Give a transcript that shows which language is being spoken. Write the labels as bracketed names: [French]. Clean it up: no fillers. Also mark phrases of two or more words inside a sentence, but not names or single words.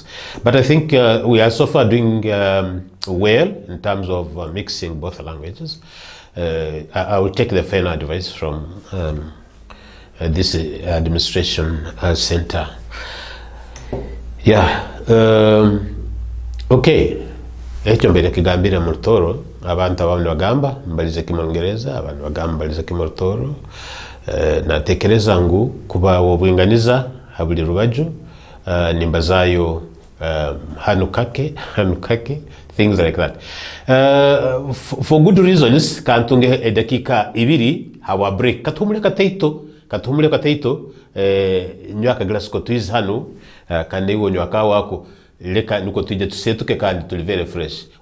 [English] But I think we are so far doing well in terms of mixing both languages. I will take the final advice from this administration center. Yeah. Okay. [Tooro] Ekyo mbere kigambira mu Rutoro, abantu abamwe bagamba mbalize kimongereza, abantu bagamba mbalize kimorotoro. Natekereza ngu kuba obwinganiza habuli rubaju, nimbazayo hanukake, [English] things like that. For good reasons, [Tooro] kantunge edakika ibiri hawa break. Katumule kataito, nywaka glass ko tuiz hanu, kande iwo nywaka wako, leka nuko tuje tusetuke kandi tuli [English] very fresh.